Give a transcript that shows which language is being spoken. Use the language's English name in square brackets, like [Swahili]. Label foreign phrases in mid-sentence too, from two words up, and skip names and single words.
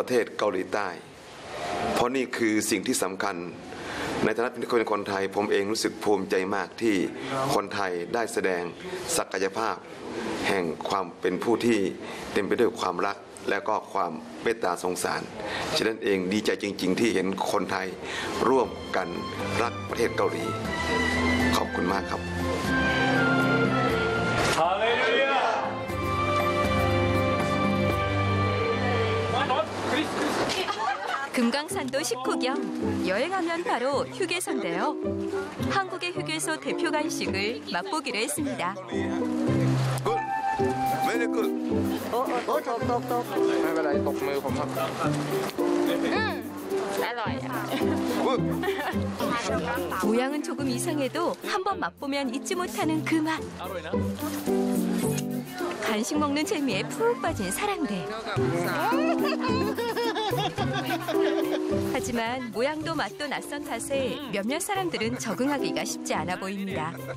[Thai] เทศเกาหลีใต้เพราะนี่คือสิ่งที่สำคัญในฐานะเป็นคนไทยผมเองรู้สึกภูมิใจมากที่คนไทยได้แสดงศักยภาพแห่งความเป็นผู้ที่เต็มไปด้วยความรักและก็ความเมตตาสงสารฉะนั้นเองดีใจจริงๆที่เห็นคนไทยร่วมกันรักประเทศเกาหลีขอบคุณมากครับ [Korean] 할렐루야. 금강산도 식후경 여행하면 바로 휴게소인데요. 한국의 휴게소 대표 간식을 맛보기로 했습니다. [Thai] ไม่เป็นไรตกมือผมครับ [Korean] 모양은 조금 이상해도 한번 맛보면 잊지 못하는 그 맛. 간식 먹는 재미에 푹 빠진 사람들. 하지만 모양도 맛도 낯선 탓에 몇몇 사람들은 적응하기가 쉽지 않아 보입니다.